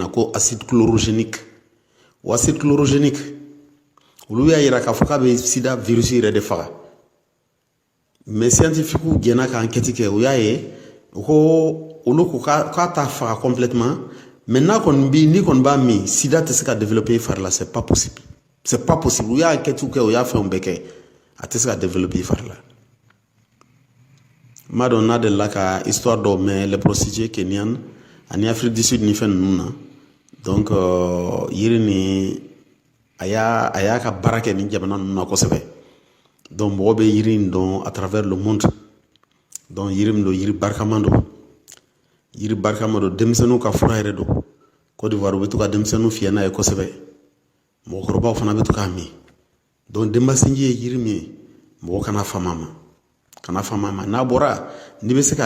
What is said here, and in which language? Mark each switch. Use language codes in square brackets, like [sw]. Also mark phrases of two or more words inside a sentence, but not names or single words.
[bm] na ko [fr] acide chlorogénique [bm] o [fr] acide chlorogénique [bm] olu y'a yira k'a fɔ k'a bɛ sida virus yɛrɛ de faga [fr] mais scientifique [bm] jɛnna ka enquête kɛ u y'a ye u ko olu ko k'a t'a faga [fr] complètement mais [bm] n'a kɔni bi n'i kɔni b'a min sida tɛ se ka développer i fari la [fr] c'est pas possible [bm] u y'a enquête kɛ u y'a fɛnw bɛɛ kɛ a tɛ se ka développer i fari la n b'a dɔn n'a delila ka histoire dɔw mɛn [fr] les prostituées kényanes [bm] ani Afrique du Sud ni fɛn ninnu na donc yiri ni a y'a ka baara kɛ ni jamana ninnu na kosɛbɛ donc mɔgɔ bɛ yiri in dɔn [fr] à travers le monde donc [bm] yiri min don yiri barikama don denmisɛnninw ka fura yɛrɛ don Côte d'Ivoire u bɛ to ka denmisɛnninw fiyɛ n'a ye kosɛbɛ mɔgɔkɔrɔbaw fana bɛ to k'a min donc Denba Sengi ye yiri min ye mɔgɔ kana fama a ma n'a bɔra n'i bɛ se k'a